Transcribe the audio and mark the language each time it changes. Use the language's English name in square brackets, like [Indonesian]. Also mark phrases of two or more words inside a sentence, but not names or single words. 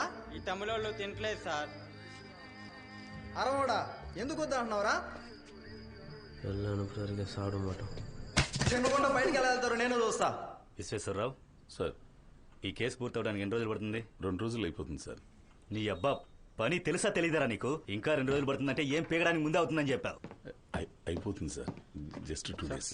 [Telugu] ఈ తమిళోళ్ళు తినట్లేదు సార్. అరవడా ఎందుకు వద్దా అంటున్నావురా? [Tamil] எல்லாம் அனுப்புறதுக்கு சாப்பிட மாட்டோம். [Telugu] తినకుండా బయటికి ఎలా వెళ్తారు? నేను చూస్తా. విశ్వేశ్వరరావు సార్, ఈ కేసు పూర్తవడానికి ఎన్ని రోజులు పడుతుంది? 2 రోజులు అయిపోతుంది సార్. నీ అబ్బా పని తెలుసా తెలీదరా నీకు? ఇంకా 2 రోజులు పడుతుందంటే ఏం పీగడానికి ముందే అవుతుందని చెప్పావు. అయిపోతుంది సార్, [English] just 2 days.